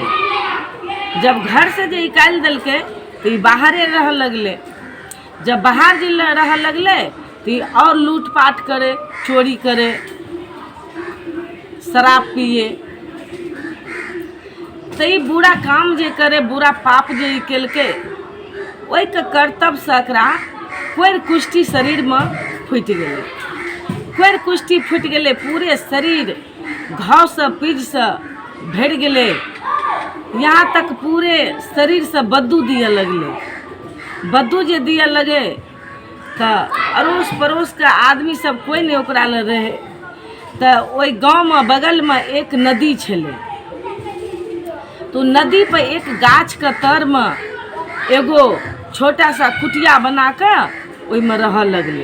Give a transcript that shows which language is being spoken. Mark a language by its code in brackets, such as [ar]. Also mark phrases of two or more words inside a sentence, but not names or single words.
[mai] जब घर से जे निकाल देलके तो ई बाहरे रह लगले। जब बाहर जे रह लगले तो ई और लूटपाट करे, चोरी करे, शराब पिए। तो ई बुरा काम जे करे, बुरा पाप जे ई केलके, ओहि के कर्तव्य से एकरा कोर कुष्ठी शरीर में फूटि गेलै। कोर कुष्ठी फूटि गेलै, पूरे शरीर घाव से पीज से भरि गेलै। यहाँ तक पूरे शरीर से बद्दू दिए लगले। बद्दू जे दिए लगे तो अड़ोस पड़ोस के आदमी सब कोई नहीं ओकरा ले रहे। तो ओहि गाँव में बगल में एक नदी छलै। तो नदी पर एक गाछ के तर में एगो छोटा सा कुटिया बना के ओहि में रह लगले।